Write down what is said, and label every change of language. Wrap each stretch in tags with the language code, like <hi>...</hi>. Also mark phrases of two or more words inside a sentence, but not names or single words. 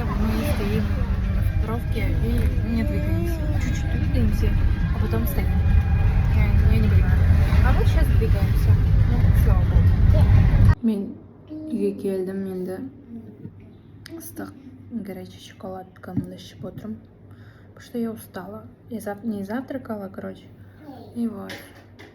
<ru>Мы стоим на парковке и не двигаемся. Чуть-чуть двигаемся, а потом стоим. Я не понимаю. А вот сейчас двигаемся. Ну, слава богу.</ru> <kk>Мен үйге келдім, енді ыстық горячий шоколадкамды ішіп отырмын.</kk> <ru>Потому что я устала. Я не завтракала, короче. И вот.</ru>